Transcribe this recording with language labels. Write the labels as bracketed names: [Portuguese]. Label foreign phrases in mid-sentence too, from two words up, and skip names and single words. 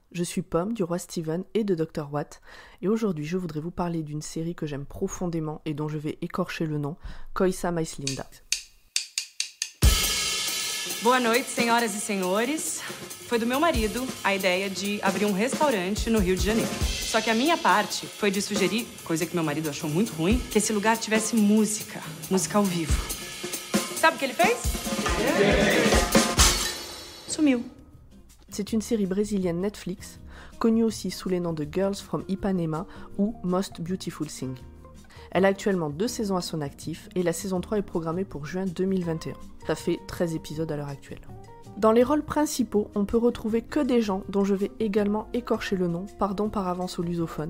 [French] Je suis Pomme du Roi Steven et de Dr Watt et aujourd'hui je voudrais vous parler d'une série que j'aime profondément et dont je vais écorcher le nom, Coisa Mais Linda. [Portuguese] Boa noite, senhoras e senhores. Foi do meu marido a ideia de abrir um restaurante no Rio de Janeiro. Só que a minha parte foi de sugerir, coisa que meu marido achou muito ruim, que esse lugar tivesse música ao vivo. Sabe o que ele fez? Sumiu. [French] C'est une série brésilienne Netflix, connue aussi sous les noms de Girls from Ipanema ou Most Beautiful Thing. Elle a actuellement 2 saisons à son actif et la saison 3 est programmée pour juin 2021. Ça fait 13 épisodes à l'heure actuelle. Dans les rôles principaux, on peut retrouver que des gens dont je vais également écorcher le nom, pardon par avance aux lusophones.